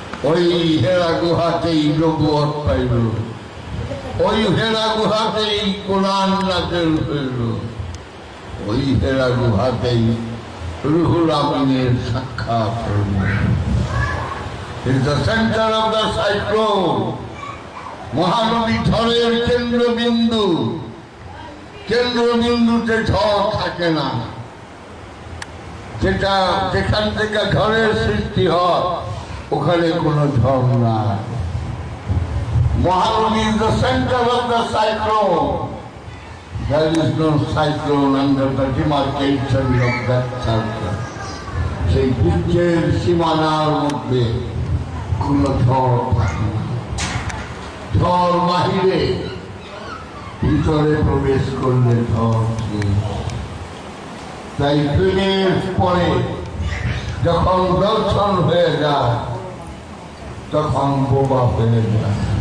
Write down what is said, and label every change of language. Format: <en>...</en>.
<bn>ওই হেরা গুহাতেই নবুয়ত পাইল, ওই হেরা গুহাতেই কোরআন নাযিল হইল, ওই হেরা গুহাতেই রুহুল আমিনের সাক্ষাৎ হইল।</bn> <en>It's the center of the cyclone.</en> <bn>মহানবী ঝড়ের কেন্দ্রবিন্দু। কেন্দ্রবিন্দুতে ঝড় থাকে না, যেটা যেখান থেকে ঝড়ের সৃষ্টি হয় ওখানে কোনো ঝড় নাই।</bn> <en>Mahanadi is the center of the cyclone. There is no cyclone under the demarcation of that circle.</en> <bn>সেই বৃক্ষের সীমানার মধ্যে কোনো ঝড় থাকে না। ঝড় বাহিরে, ভিতরে প্রবেশ করলে ঝড় শেষ। তাই প্রেমের পরে যখন দর্শন হয়ে যায় তখন বোবা হয়ে যায়।</bn>